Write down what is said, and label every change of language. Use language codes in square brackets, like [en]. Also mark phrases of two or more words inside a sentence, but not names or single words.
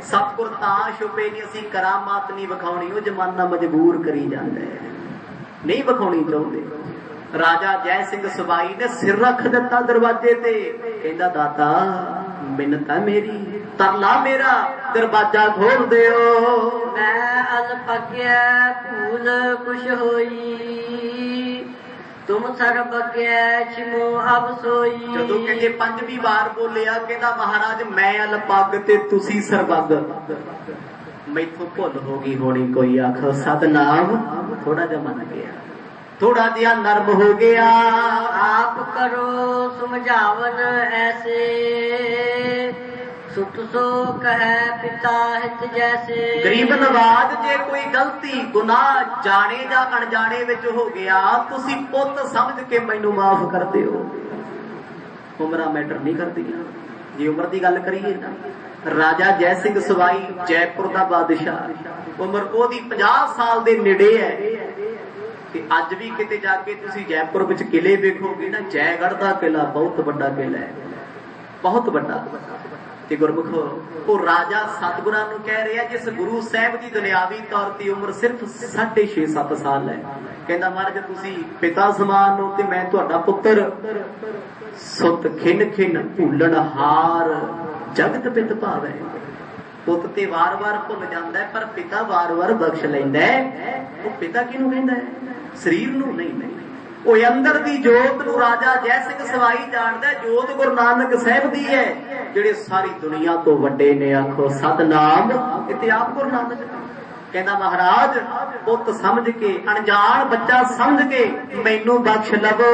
[pa] ਸਤਿਗੁਰ ਤਾਂ ਛੁਪੇ ਨਹੀਂ, ਅਸੀਂ ਕਰਾਮਾਤ ਨਹੀਂ ਵਿਖਾਉਣੀ, ਉਹ ਜ਼ਮਾਨਾ ਮਜਬੂਰ ਕਰੀ ਜਾਂਦਾ ਹੈ, ਨਹੀਂ ਵਿਖਾਉਣੀ ਚਾਹੁੰਦੇ। ਰਾਜਾ ਜੈ ਸਿੰਘ ਸਵਾਈ ਨੇ ਸਿਰ ਰੱਖ ਦਿੱਤਾ ਦਰਵਾਜ਼ੇ ਤੇ, ਕਹਿੰਦਾ ਦਾਤਾ ਮਿੰਨਤ ਹੈ ਮੇਰੀ, ਤਰਲਾ ਮੇਰਾ, ਦਰਵਾਜ਼ਾ ਖੋਲ੍ਹ ਦਿਓ। ਮੈਂ ਅਲਪੱਗ ਭੂਲ ਕੁਛ ਹੋਈ, ਤੁਮ ਸਰਬੱਗ ਛਿਮੋ ਅਬ ਸੋਈ। ਜਦੋਂ ਕਹਿੰਦੇ ਪੰਜਵੀਂ ਵਾਰ ਬੋਲਿਆ, ਕਹਿੰਦਾ ਮਹਾਰਾਜ ਮੈਂ ਅਲਪੱਗ ਤੇ ਤੁਸੀਂ ਸਰਬੱਗ, ਮੈਥੋਂ ਭੁੱਲ ਹੋ ਗਈ ਹੋਣੀ ਕੋਈ। ਆਖੋ ਸਤਿਨਾਮ, ਥੋੜ੍ਹਾ ਜਿਹਾ ਮਨ ਗਿਆ, ਥੋੜ੍ਹਾ ਦਿਆ ਨਰਮ ਹੋ ਗਿਆ। ਆਪ ਕਰੋ ਸਮਝਾਵਨ ਐਸੇ, ਸੁਤ ਸੋ ਕਹੇ ਪਿਤਾ ਹਿਤ ਜੈਸੇ। ਗਰੀਬ ਨਿਵਾਜ਼ ਜੇ ਕੋਈ ਗ਼ਲਤੀ ਗੁਨਾਹ ਜਾਣੇ ਜਾਂ ਅਣਜਾਣੇ ਵਿੱਚ ਹੋ ਗਿਆ, ਤੁਸੀਂ ਪੁੱਤ ਸਮਝ ਕੇ ਮੈਨੂੰ ਮਾਫ਼ ਕਰ ਦਿਓ। ਉਮਰਾਂ ਮੈਟਰ ਨਹੀਂ ਕਰਦੀ, ਜੇ ਉਮਰ ਦੀ ਗੱਲ ਕਰੀਏ ਨਾ, ਰਾਜਾ ਜੈ ਸਿੰਘ ਸਵਾਈ ਜੈਪੁਰ ਦਾ ਬਾਦਸ਼ਾਹ, ਉਮਰ ਓਹਦੀ 50 ਸਾਲ ਦੇ ਨੇੜੇ ਹੈ। ਅੱਜ ਵੀ ਕਿਤੇ ਜਾ ਕੇ ਤੁਸੀਂ ਜੈਪੁਰ ਵਿੱਚ ਕਿਲ੍ਹੇ ਵੇਖੋਗੇ ਨਾ, [hi] जयगढ़ का किला बहुत बड़ा किला है, बहुत बड़ा। [pa] ਤੇ ਗੁਰਮੁਖੋ ਉਹ ਰਾਜਾ ਸਤਿਗੁਰਾਂ ਨੂੰ ਕਹਿ ਰਿਹਾ, [hi] जिस गुरु साहब की दुनियावी तौर पर उम्र सिर्फ 6.5-7 साल है, [pa] ਕਹਿੰਦਾ ਮਹਾਰਾਜ ਤੁਸੀਂ ਪਿਤਾ ਸਮਾਨ ਹੋ ਤੇ ਮੈਂ ਤੁਹਾਡਾ ਪੁੱਤਰ। ਸੁਤ ਖਿਨ ਖਿਨ ਭੂਲਣਹਾਰ, ਜਗਤ ਪਿਤ ਭਾਵੈ। ਪੁੱਤ ਤੇ ਵਾਰ ਵਾਰ ਭੁੱਲ ਜਾਂਦਾ ਹੈ, ਪਰ ਪਿਤਾ ਵਾਰ ਵਾਰ ਬਖ਼ਸ਼ ਲੈਂਦਾ ਹੈ। ਉਹ ਪਿਤਾ ਕਿਹਨੂੰ ਕਹਿੰਦਾ ਹੈ? ਸਰੀਰ ਨੂੰ ਨਹੀਂ, ਉਹ ਅੰਦਰ ਦੀ ਜੋਤ ਨੂੰ ਰਾਜਾ ਜੈ ਸਿੰਘ ਸਵਾਈ ਜਾਣਦਾ। ਜੋਤ ਗੁਰੂ ਨਾਨਕ ਸਾਹਿਬ ਦੀ ਹੈ, ਜਿਹੜੇ ਸਾਰੀ ਦੁਨੀਆ ਤੋਂ ਵੱਡੇ ਨੇ। ਆਖੋ ਸਤਨਾਮ। ਇੱਥੇ ਆਪ ਗੁਰੂ ਨਾਨਕ ਕਹਿੰਦਾ ਮਹਾਰਾਜ ਪੁੱਤ ਸਮਝ ਕੇ, ਅਣਜਾਣ ਬੱਚਾ ਸਮਝ ਕੇ ਮੈਨੂੰ ਬਖਸ਼ ਲਵੋ।